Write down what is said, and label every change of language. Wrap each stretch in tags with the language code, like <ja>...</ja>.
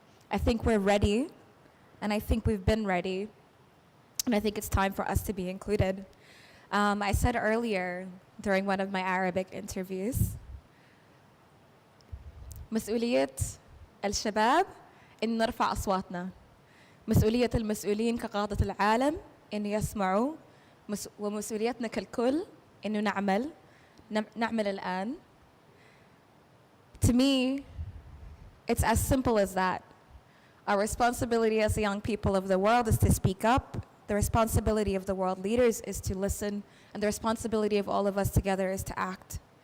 <en>I think we're ready, and I think we've been ready, and I think it's time for us to be included. I said earlier during one of my Arabic interviews,</en> <ar>مسؤولية الشباب إن نرفع أصواتنا. مسؤولية المسؤولين كقادة العالم إن يسمعوا ومسؤوليتنا كالكل إنه نعمل الآن.</ar> <en>To me, it's as simple as that. Our responsibility as the young people of the world is to speak up. The responsibility of the world leaders is to listen. And the responsibility of all of us together is to act.</en>